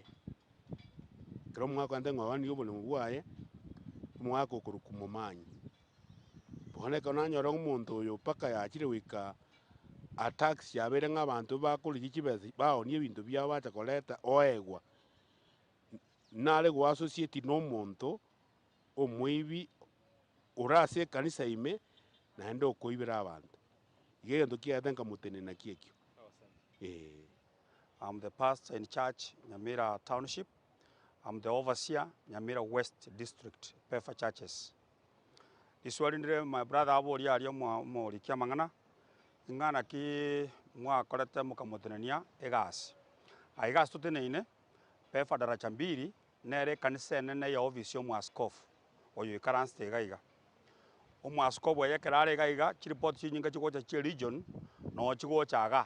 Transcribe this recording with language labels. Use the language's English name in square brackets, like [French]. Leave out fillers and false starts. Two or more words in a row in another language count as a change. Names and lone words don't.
[Gusii] ekero omogaka ogantebia ng'a oonirie oboremo bwaye omogaka okorokwa momanyi bono ekero nanyora omonto oyo mpaka yachire goika atax yabeire ng'a abanto bakorigia chibesa baonia ebinto biabo bacha koreta oegwa nare goassociati na omonto omoibi ore ase ekanisa ime naende okoibera abanto iga egento kiagete nkamotenena kiekio. [English] I'm the pastor in church, Nyamira Township. I'm the overseer, Nyamira West District, Pefa Churches. [Gusii] Iswarindire [English] my brother [Gusii] abori ario morikia mang'ana. Ng'ana ki mwakorete mukamotenania egasi. Egasi tuteneine, Pefa daracha mbiri, nere kanisa enene ya ofisi omwaskofu. Oyo ikaranste egaiga. Omwaskofu eyekerare egaiga, chiripoti chinyinga chigocha chia region, no chigocha aga.